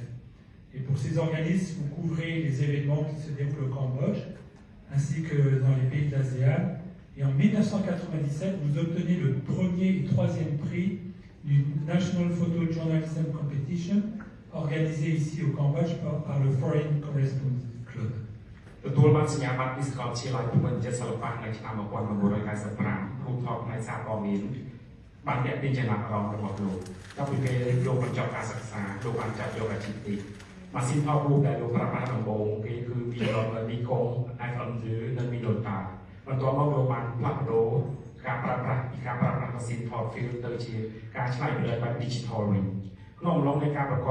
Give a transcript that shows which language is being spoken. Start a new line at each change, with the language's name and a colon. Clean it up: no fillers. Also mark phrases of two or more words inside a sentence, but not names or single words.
French: Et pour ces organismes, vous couvrez les événements qui se déroulent au Cambodge, ainsi que dans les pays de l'ASEAN. Et en 1997, vous obtenez le premier et troisième prix du National Photojournalism Competition, organisé ici au Cambodge par le Foreign Correspondents Club.
Khmer: ទទួលបានសញ្ញាបត្រពីសាកលវិទ្យាល័យភូមិន្ទចិត្តសិល្បៈនៅឆ្នាំ1995រូបថតផ្នែកសារព័ត៌មានបានទាក់ទាញចំណាប់អារម្មណ៍របស់លោកចាប់ពីពេលលោកបញ្ចប់ការសិក្សាលោកបានចាប់យកអាជីពនេះម៉ាស៊ីនថតរូបដែលលោកប្រើប្រាស់ដំ បូងគេគឺ Nikon FM2 និង Minolta បន្ទាប់មកលោកបានផ្លាស់ប្ដូរការប្រើប្រាស់ពីការប្រើប្រាស់ម៉ាស៊ីនថត film ទៅជាការច្នៃប្រឌិតបែប digital វិញក្នុងអំឡុងនៃការប្រកប